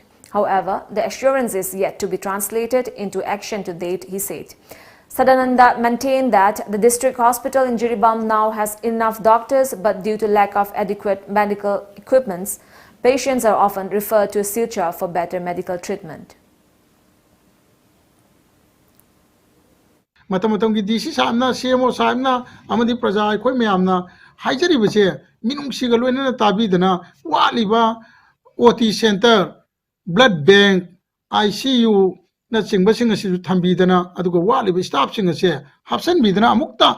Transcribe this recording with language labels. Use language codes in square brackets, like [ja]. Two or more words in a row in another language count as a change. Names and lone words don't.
[en] However, the assurance is yet to be translated into action to date, he said. Sadananda maintained that the district hospital in Jiribam now has enough doctors, but due to lack of adequate medical equipments, patients are often referred to Silchar for better medical treatment. [mni] Matam ki DC saamna CMO saamna amadi praja khoi myamna haijari bese minung sigalo na tabi dana waliba [en] OT center blood [mni] bank ICU na chingba singa sisu thambi dana adugo waliba staff singa se hapsan bidana amukta